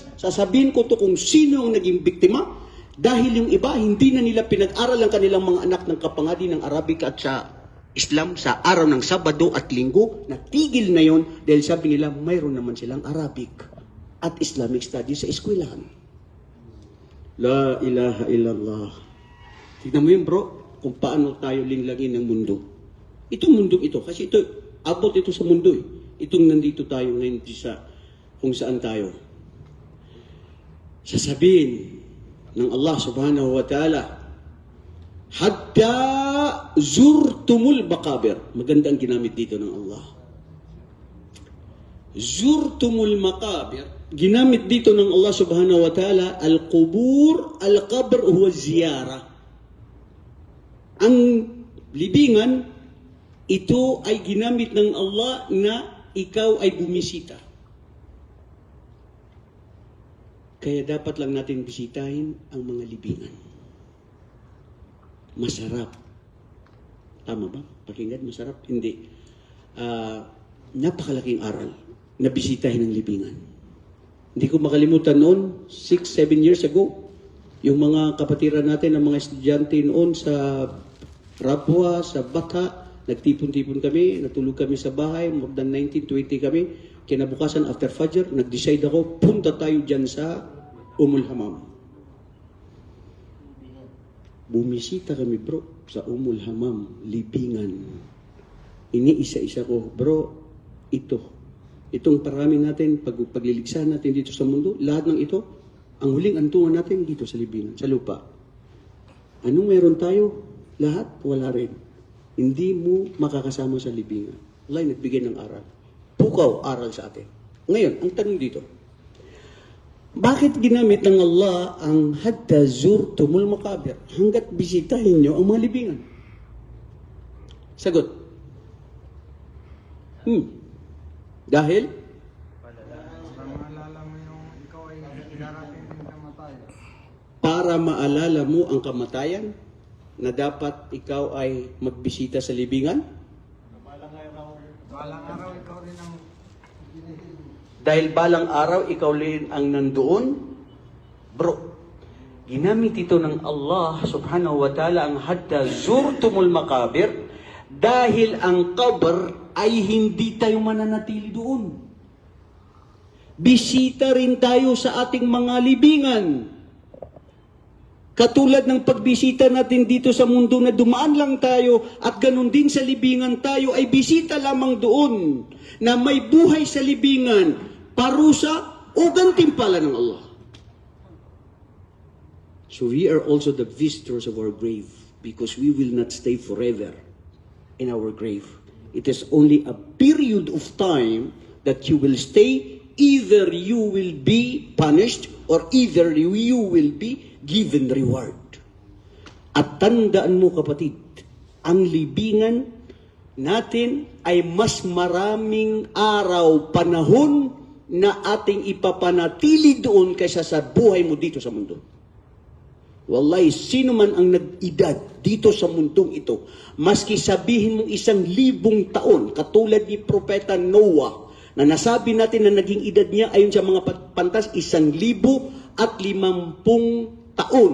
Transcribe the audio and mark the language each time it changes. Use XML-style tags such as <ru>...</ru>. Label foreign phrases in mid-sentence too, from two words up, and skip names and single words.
<tl>Sasabihin ko to kung sino ang naging biktima. Dahil yung iba, hindi na nila pinag-aral ang kanilang mga anak ng kapangadi ng Arabic at sa Islam sa araw ng Sabado at Linggo. Natigil na yon dahil sabi nila, mayroon naman silang Arabic at Islamic studies sa eskwelahan.</tl> <ar>لا إله إلا الله.</ar> <tl>Tignan mo yun, bro, kung paano tayo linlangin ng mundo. Itong mundo ito, kasi ito, abot ito sa mundo eh. Itong nandito tayo ngayon sa kung saan tayo. Sasabihin ng Allah</tl> <ar>سبحانه وتعالى حتى زرتم المقابر.</ar> <tl>Magandang ginamit dito ng Allah.</tl> <ar>زرتم المقابر.</ar> <tl>Ginamit dito ng Allah</tl> <ar>سبحانه وتعالى القبور القبر هو زيارة.</ar> <tl>Ang libingan, ito ay ginamit ng Allah na ikaw ay bumisita. Kaya dapat lang natin bisitahin ang mga libingan. Masarap. Tama ba? Pakinggan, masarap? Hindi. Napakalaking aral na bisitahin ang libingan. Hindi ko makalimutan noon, 6-7</tl> <en>years ago,</en> <tl>yung mga kapatiran natin, ang mga estudyante noon sa Rabwa, sa Bata, nagtipon-tipon kami, natulog kami sa bahay,</tl> <en>more than 19-20 kami.</en> <tl>Kinabukasan, after Fajr, nag-decide ako, punta tayo dyan sa Hamam. Bumisita kami, bro, sa Hamam, libingan. Iniisa-isa ko, bro, itong parami natin, pagliligsahan natin dito sa mundo, lahat ng ito, ang huling antungan natin dito sa libingan, sa lupa. Anong meron tayo? Lahat, wala rin. Hindi mo makakasama sa libingan. Allah ay nagbigay ng aral. Pukaw, aral sa atin. Ngayon, ang tanong dito, bakit ginamit ng Allah ang</tl> <ar>حتى زرتم المقابر?</ar> <tl>Hanggat bisitahin nyo ang mga libingan. Sagot. Dahil? Maalala mo yung ikaw ay darating ng kamatayan. Para maalala mo ang kamatayan na dapat ikaw ay magbisita sa libingan? Balang araw ikaw rin ang Dahil balang araw ikaw rin ang nandoon? Bro, ginamit ito ng Allah</tl> <ar>سبحانه وتعالى</ar> <tl>ang</tl> <ar>حتى زرتم المقابر</ar> <tl>dahil ang kabar ay hindi tayo mananatili doon. Bisita rin tayo sa ating mga libingan. Katulad ng pagbisita natin dito sa mundo na dumaan lang tayo at ganun din sa libingan tayo ay bisita lamang doon na may buhay sa libingan, parusa o gantimpala ng Allah.</tl> <en>So we are also the visitors of our grave because we will not stay forever in our grave. It is only a period of time that you will stay. Either you will be punished or either you will be given reward.</en> <tl>At tandaan mo kapatid, ang libingan natin ay mas maraming araw, panahon na ating ipapanatili doon kaysa sa buhay mo dito sa mundo. Wallahi, sino man ang nag-edad dito sa mundong ito, maski sabihin mong 1,000 taon, katulad ni Propeta Noah, na nasabi natin na naging edad niya ayon sa mga pantas 1,050 taon.</tl>